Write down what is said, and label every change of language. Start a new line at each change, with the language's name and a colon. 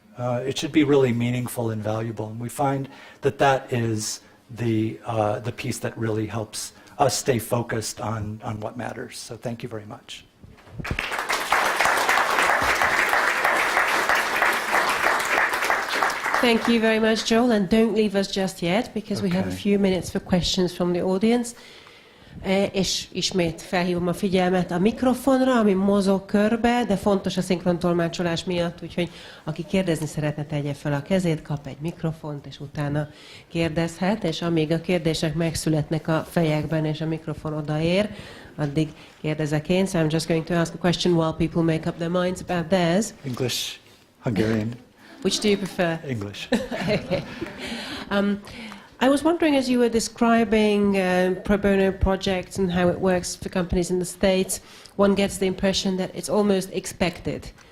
English: It should be really meaningful and valuable. And we find that that is the piece that really helps us stay focused on what matters. So thank you very much. Thank you very much, Joel, and don't leave us just yet, because we have a few minutes for questions from the audience.
Hungarian: És ismét felhívom a figyelmet a mikrofonra, ami mozog körbe, de fontos a szinkrontolmácsolás miatt, úgyhogy aki kérdezni szeretne, tegye fel a kezét, kap egy mikrofont, és utána kérdezhet, és amíg a kérdések megszületnek a fejekben, és a mikrofon odaér, addig kérdezek én.
English: So I'm just going to ask a question while people make up their minds about theirs. English, Hungarian. Which do you prefer? English. Okay. I was wondering, as you were describing pro bono projects and how it works for companies in the States, one gets the impression that it's almost expected.